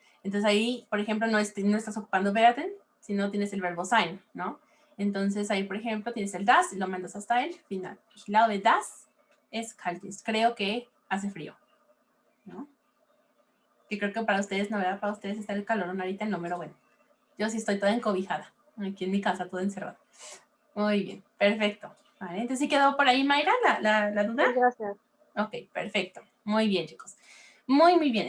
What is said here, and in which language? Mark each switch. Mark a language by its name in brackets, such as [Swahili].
[Spanish] Entonces ahí, por ejemplo, no estás ocupando werden, sino tienes el verbo sein, ¿no? Entonces ahí, por ejemplo, tienes el das y lo mandas hasta el final. [German] Ich glaube, das es kalt ist. [Spanish] Creo que hace frío, ¿no? Que creo que para ustedes, no, ¿verdad? Para ustedes está el calorón ahorita en número bueno. Yo sí estoy toda encobijada, aquí en mi casa, toda encerrada. Muy bien, perfecto. Vale, entonces sí quedó por ahí, Mayra, la duda. Sí, gracias. Ok, perfecto. Muy bien, chicos. Muy bien.